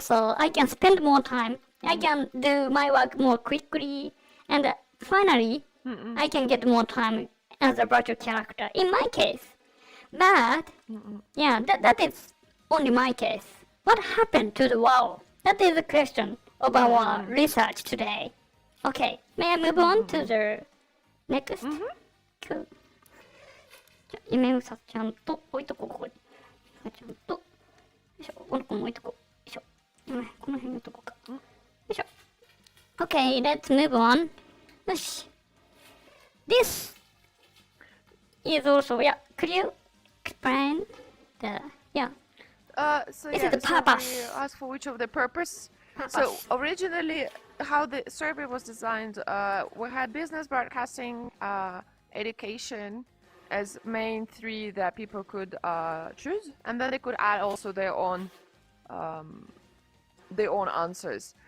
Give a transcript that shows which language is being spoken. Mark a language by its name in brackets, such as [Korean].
[English] So I can spend more time. I can do my work more quickly, and finally, I can get more time as a virtual character. In my case, but that is only my case. What happened to the world? That is the question of our research today. Okay, may I move on to the next? Cool. [Japanese] 夢うさちゃんと置いとこう、ここに。うさちゃんと、よいしょ、この子も置いとこう。よいしょ。この辺に置いとこうか。よいしょ。 [English] Okay, let's move on. [Japanese] よし。 [English] This is also, could you explain the, So This yeah, is the purpose. So we asked for which of the purpose. So originally, how the survey was designed, we had business, broadcasting, education as main three that people could choose, and then they could add also their own answers.